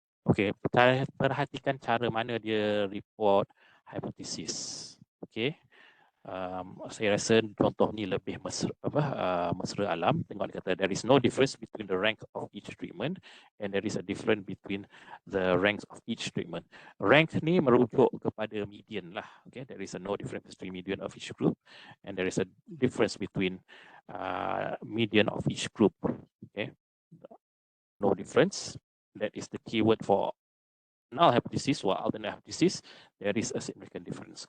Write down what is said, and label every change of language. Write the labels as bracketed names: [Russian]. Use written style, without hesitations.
[Malay] Okay, perhatikan cara mana dia report hypothesis. Okay, saya rasa contoh ni lebih mesra alam. [English] Tengok dia kata there is no difference between the rank of each treatment and there is a difference between the ranks of each treatment. [Malay] Rank ni merujuk kepada median lah. [English] Okay, there is a no difference between median of each group and there is a difference between median of each group. Okay, no difference. That is the keyword for null hypothesis or alternate hypothesis. There is a significant difference.